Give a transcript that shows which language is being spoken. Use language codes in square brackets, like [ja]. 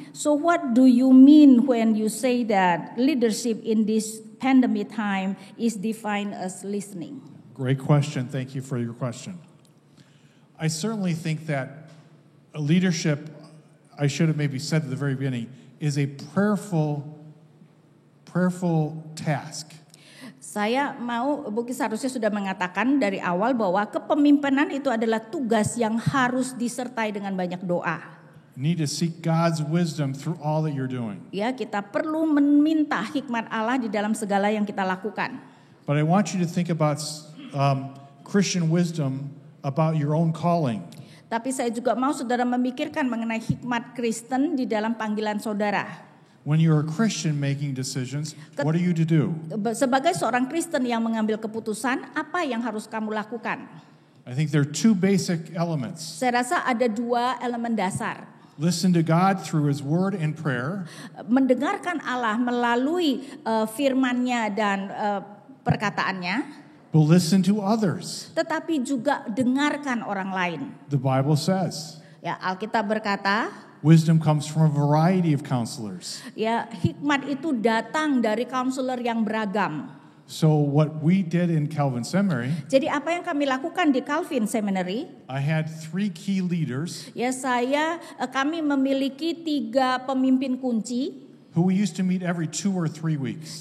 [en] So what do you mean when you say that leadership in this pandemic time is defined as listening? Great question. Thank you for your question. I certainly think that leadership, I should have maybe said at the very beginning, is a prayerful task. [id] Saya mungkin seharusnya sudah mengatakan dari awal bahwa kepemimpinan itu adalah tugas yang harus disertai dengan banyak doa. [en] You need to seek God's wisdom through all that you're doing. [id] Ya, kita perlu meminta hikmat Allah di dalam segala yang kita lakukan. [en] But I want you to think about Christian wisdom about your own calling. [id] Tapi saya juga mau saudara memikirkan mengenai hikmat Kristen di dalam panggilan saudara. [en] When you're a Christian making decisions, what are you to do? [id] Sebagai seorang Kristen yang mengambil keputusan, apa yang harus kamu lakukan? [en] I think there are two basic elements. [id] Saya rasa ada dua elemen dasar. [en] Listen to God through His Word and prayer. [id] Mendengarkan Allah melalui firman-Nya dan perkataannya. [en] But listen to others. [id] Tetapi juga dengarkan orang lain. [en] The Bible says. [id] Ya, Alkitab berkata, [en] wisdom comes from a variety of counselors. [id] Ya, hikmat itu datang dari counselor yang beragam. [en] So what we did in Calvin Seminary, [id] jadi apa yang kami lakukan di Calvin Seminary, [en] I had 3 key leaders. [id] Ya, kami memiliki 3 pemimpin kunci [en] who we used to meet every 2 or 3 weeks.